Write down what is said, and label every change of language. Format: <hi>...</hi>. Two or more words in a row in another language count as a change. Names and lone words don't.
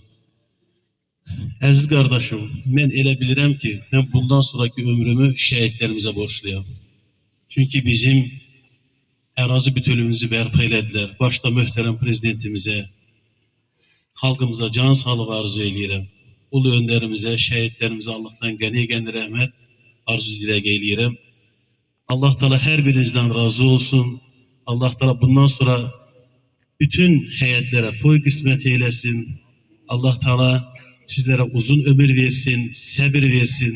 <az>Əziz qardaşım, mən elə bilirəm ki, mən bundan sonraki ömrümü şəhidlərimizə borçluyam. Çünki bizim ərazi bütünlüyümüzü bərpa elədilər. Başda möhtərəm prezidentimizə, xalqımıza can sağlığı arzu edirəm.</az> <tr>ulu önderimize, şehitlerimize Allah'tan gani rahmet arzu dilek eyleyirəm. Allah Teala her birinizden razı olsun. Allah Teala bundan sonra bütün heyetlere toy kısmet eylesin. Allah Teala sizlere uzun ömür versin, sabır versin.</tr>